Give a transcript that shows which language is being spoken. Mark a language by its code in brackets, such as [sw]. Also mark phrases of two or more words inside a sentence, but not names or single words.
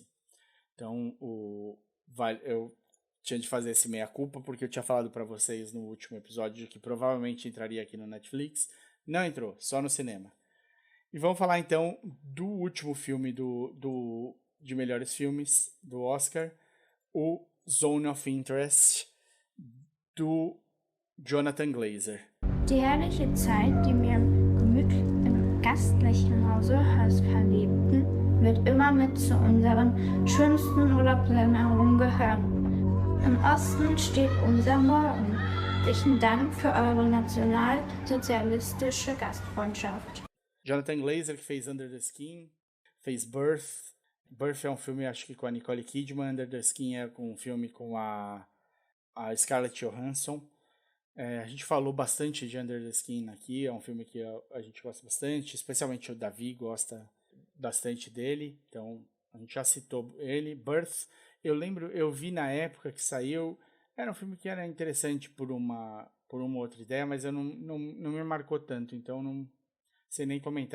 [pt] Então, eu tinha de fazer esse meia-culpa, porque eu tinha falado para vocês no último episódio que provavelmente entraria aqui no Netflix. Não entrou, só no cinema. E vamos falar, então, do último filme de melhores filmes do Oscar, o Zone of Interest, do Jonathan Glazer. [de] Die herrliche Zeit, die mir gemütlich im gastlichen Hause als Verliebten wird immer mit zu unseren schönsten Urlaubserinnerungen gehören. Im Osten steht unser Morgen. Herzlichen Dank für eure nationalsozialistische Gastfreundschaft. [pt] Jonathan Glazer, que fez Under the Skin, fez Birth. Birth é um filme, acho que com a Nicole Kidman. Under the Skin é um filme com a Scarlett Johansson. A gente falou bastante de Under the Skin aqui. É um filme que a gente gosta bastante, especialmente o Davi gosta bastante dele, então a gente já citou ele. Birth, eu vi na época que saiu, era um filme que era interessante por uma outra ideia, mas eu não me marcou tanto, então não sei nem comentar.